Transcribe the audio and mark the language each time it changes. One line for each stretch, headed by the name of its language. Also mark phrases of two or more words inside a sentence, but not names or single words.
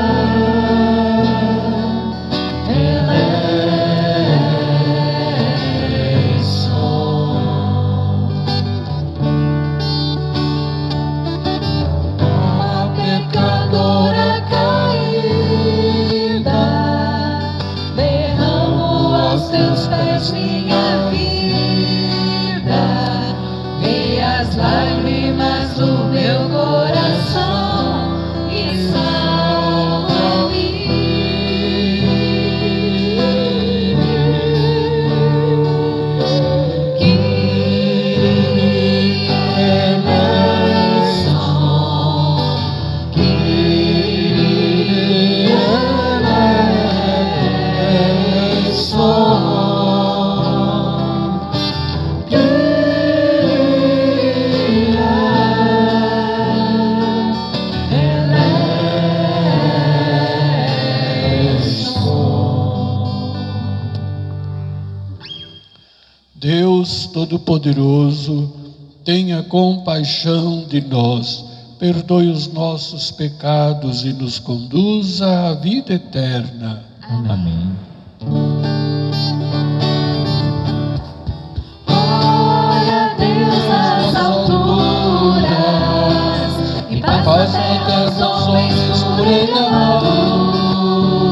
Portuguese: uma pecadora caída, derramo aos teus pés minha vida. Vê as lágrimas do meu coração e salva-me.
Greek: Κύριε ἐλέησον, Κύριε ἐλέησον, Κύριε ἐλέησον.
Portuguese: Deus Todo-Poderoso, tenha compaixão de nós, perdoe os nossos pecados e nos conduza à vida eterna. Amém. Glória a Deus nas alturas e paz na terra aos homens por ele amados.